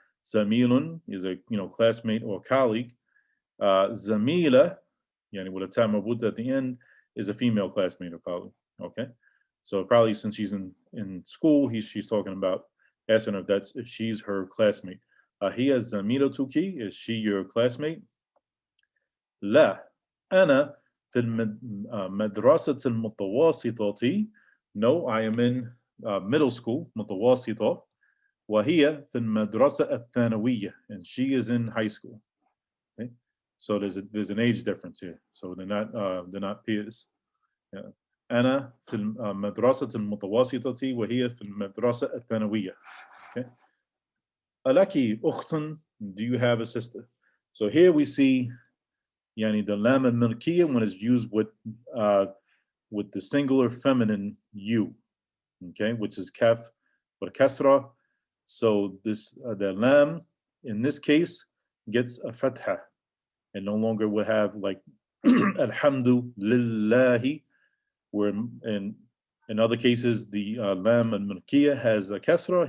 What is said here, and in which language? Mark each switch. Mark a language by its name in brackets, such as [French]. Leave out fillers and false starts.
[English] Zamilun is a classmate or colleague. Zamila, with a time marbut at the end, is a female classmate or colleague. Okay, so probably since she's in school, she's talking about asking her if she's her classmate. Here, Zamilatuki, is she your classmate? [Arabic] La, أنا في المدرسة المتوسطة. [English] No, I am in middle school, متوسطة. [Arabic] وهي في المدرسة الثانوية, [English] and she is in high school. Okay, so there's an age difference here. So they're not peers. Yeah. [Arabic] أنا في المدرسة المتوسطة وهي في المدرسة الثانوية. [English] Okay. [Arabic] ألكِ أخت? [English] Do you have a sister? So here we see the lam al-milkiyya when it's used with the singular feminine you, okay, which is kaf or kasra. So this the lam in this case gets a fatha and no longer will have like alhamdulillahi, where in other cases the lam al-milkiyya has a kasra.